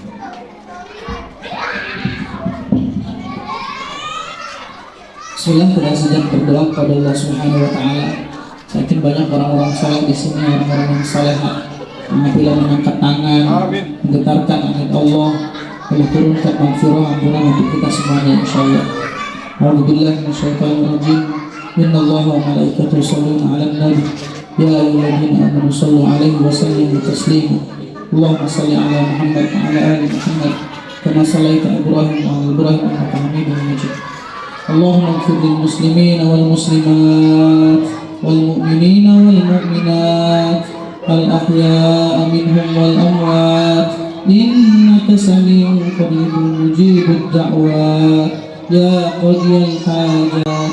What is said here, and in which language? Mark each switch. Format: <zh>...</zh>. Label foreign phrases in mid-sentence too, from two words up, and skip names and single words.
<id>Bismillah, kita sedang berdoa kepada</id> <ar>الله سبحانه وتعالى.</ar> <id>Saya yakin banyak orang-orang saleh di sini, orang-orang yang saleh apabila mengangkat tangan, menggetarkan ayat Allah, Allah turunkan maghfirah ampunan untuk kita semuanya insyaallah.</id> <ar>أعوذ بالله من الشيطان الرجيم. إن الله وملائكته يصلون على النبي. يا أيها الذين آمنوا صلوا عليه وسلموا تسليما. اللهم صل على محمد وعلى آل محمد كما صليت على إبراهيم وعلى إبراهيم إنك حميد مجيد. اللهم اغفر للمسلمين والمسلمات والمؤمنين والمؤمنات الأحياء منهم والأموات إنك سميع قريب مجيب الدعوات يا قاضي الحاجات.</ar>